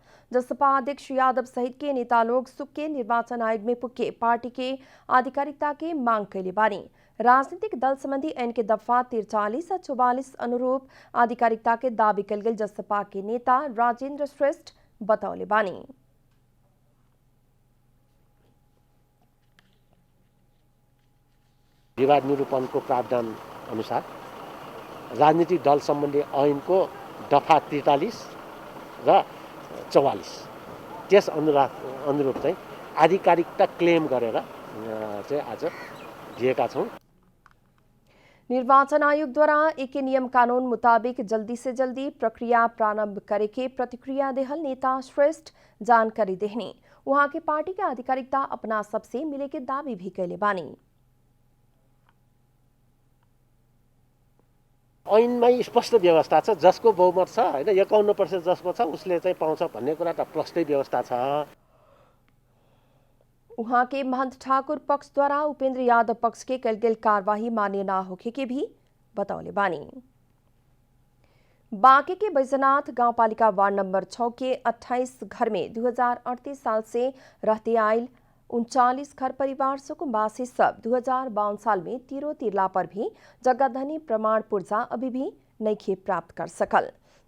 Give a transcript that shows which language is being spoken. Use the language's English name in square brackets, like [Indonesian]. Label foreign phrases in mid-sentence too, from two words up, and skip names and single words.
[Bhojpuri] जसपा अध्यक्ष यादव सहित के नेता लोग सुक्के निर्वाचन आयोग में पुके पार्टी के आधिकारिकता के मांग कैले बानी। राजनीतिक दल संबंधी एन के दफा 43 और 44 अनुरूप आधिकारिकता के दावी कल गेल जसपा के नेता राजेंद्र श्रेष्ठ बतौले बानी। [Nepali] विवाद निरूपणको प्रावधान अनुसार राजनीतिक दल सम्बन्धी ऐनको दफा 43 र 44 त्यस अनुरूप चाहिँ आधिकारिकता क्लेम गरेर चाहिँ आज दिएका छौं। [Bhojpuri] निर्वाचन आयोग द्वारा एक नियम कानून मुताबिक जल्दी से जल्दी प्रक्रिया प्रारंभ करे के प्रतिक्रिया देहल नेता श्रेष्ठ जानकारी देहने वहां के पार्टी के आधिकारिकता अपना सबसे मिले के दावी भी कैले बानी। [Nepali] ऐनमै स्पष्ट व्यवस्था छ, जसको बहुमत छ हैन 51% जसको छ उसले चाहिँ पाउँछ भन्ने कुरा त प्रष्टै व्यवस्था छ। [Bhojpuri] वहां के महंत ठाकुर पक्ष द्वारा उपेंद्र यादव पक्ष के कल गेल कार्यवाही मान्य ना होखे के भी बतौले बानी। बांके के बैजनाथ गांव पालिका वार्ड नंबर 6 के 28 घर में 2038 साल से रहते आयल 39 घर परिवार सुकुम्बासी सब 2052 साल में तीरो तिरला पर भी जगह धनी प्रमाण पुर्जा अभी भी नइखे प्राप्त कर सकल।